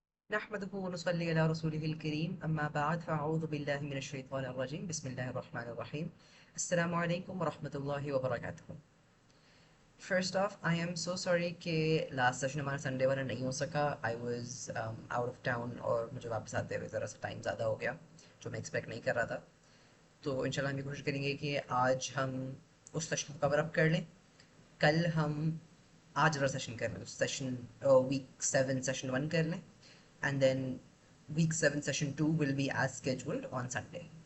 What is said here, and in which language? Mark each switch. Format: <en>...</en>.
<ar>نحمده ونصلي على رسوله الكريم أما بعد فأعوذ بالله من الشيطان الرجيم بسم الله الرحمن الرحيم السلام عليكم ورحمة الله وبركاته.</ar> <en>First off, I am so sorry</en> <hi>कि last session हमारा Sunday वाला नहीं हो सका.</hi> <en>I was out of town</en> <hi>और मुझे वापस आते हुए ज़रा सा टाइम ज़्यादा हो गया जो मैं एक्सपेक्ट नहीं कर रहा था. तो इंशाल्लाह हम ये कोशिश करेंगे कि आज हम उस सेशन को कवर अप कर लें. कल हम आज वाला सेशन कर लें, सेशन वीक 7 सेशन 1 कर लें,</hi> <en>And then week 7 session 2 will be as scheduled on Sunday.</en>